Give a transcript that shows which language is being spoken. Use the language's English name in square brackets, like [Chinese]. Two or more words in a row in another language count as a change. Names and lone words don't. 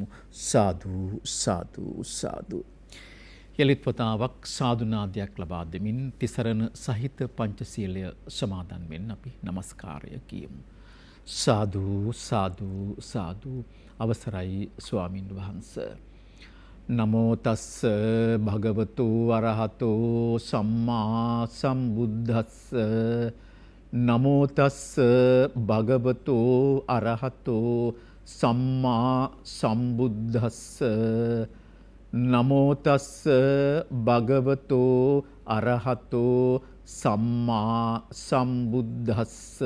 [Sinhala] සාදු සාදු සාදු. යලිත් වතාවක් සාදුනාදයක් ලබා දෙමින් තිසරණ සහිත පංචශීලය සමාදන් වෙන්න අපි নমස්කාරය කියමු. සාදු සාදු සාදු. අවසරයි ස්වාමීන් වහන්සේ. [Pali] නමෝ තස්ස භගවතු අරහතෝ සම්මා සම්බුද්දස්ස. නමෝ තස්ස භගවතු අරහතෝ සම්මා සම්බුද්දස්ස. නමෝ තස්ස භගවතු අරහතෝ සම්මා සම්බුද්දස්ස